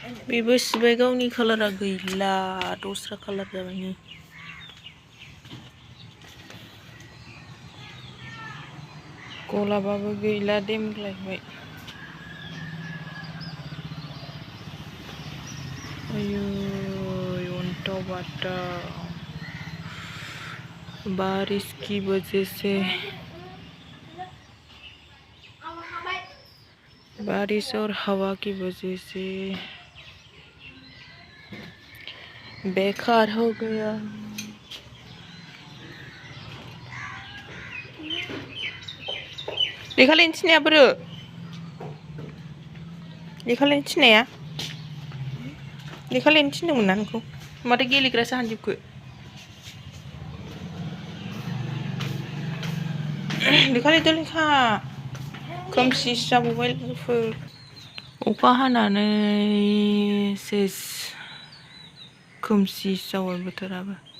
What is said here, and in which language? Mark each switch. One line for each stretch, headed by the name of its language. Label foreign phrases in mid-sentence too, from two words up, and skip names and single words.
Bodo: बेबो सिबाय गावनि कालारा गैला दस्रा कालार जाबाय नै गलाबाबो गैला देमग्लायबाय आयु अन्थाव बाथाव
Hindi: बारिश की वजह से बारिश और हवा की वजह से बेकार हो गया
Bodo: लेखा लिरनो थिननाया बोरो लेखा लिरनो थिननाया लेखा लिरनो थिनदोंमोन ना नोंखौ माथो गेलेग्रासो हानजोबखो लेखा लिरदो लेखा खोमसिसो जाबावबाय लोगोफोर अखा हानानै सेस खोमसिसो जाबाय बोथोराबो